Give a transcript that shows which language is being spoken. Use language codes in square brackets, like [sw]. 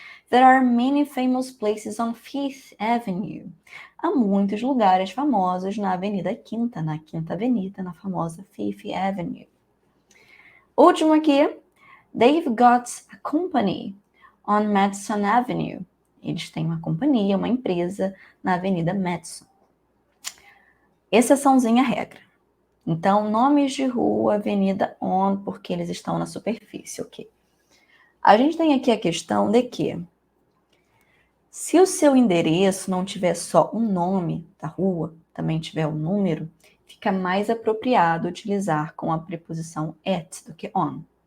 [en] There are many famous places on Fifth Avenue. [pt] Há muitos lugares famosos na Avenida Quinta, na Quinta Avenida, na famosa Fifth Avenue. Último aqui. [en] They've got a company on Madison Avenue. [pt] Eles têm uma companhia, uma empresa na Avenida Madison. Exceçãozinha à regra. Então, nomes de rua, avenida on, porque eles estão na superfície, ok? A gente tem aqui a questão de que, se o seu endereço não tiver só um nome da rua, também tiver um número, fica mais apropriado utilizar com a preposição at do que on.